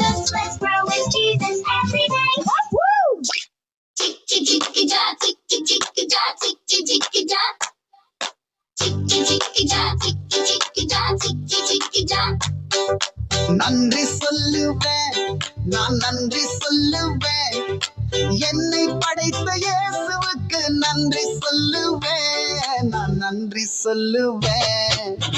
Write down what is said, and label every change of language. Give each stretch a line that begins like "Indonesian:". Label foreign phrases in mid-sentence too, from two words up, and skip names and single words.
English: Let's grow with Jesus every day. Woo! Ticky-ticky-da, ticky-ticky-da, ticky-ticky-da. Ticky-ticky-da, ticky-ticky-da, ticky-ticky-da.
Tamil: நன்றி சொல்லுவேன், நான் நன்றி சொல்லுவேன், என்னை படைத்த இயேசுவுக்கு நன்றி சொல்லுவேன், நான் நன்றி சொல்லுவேன்.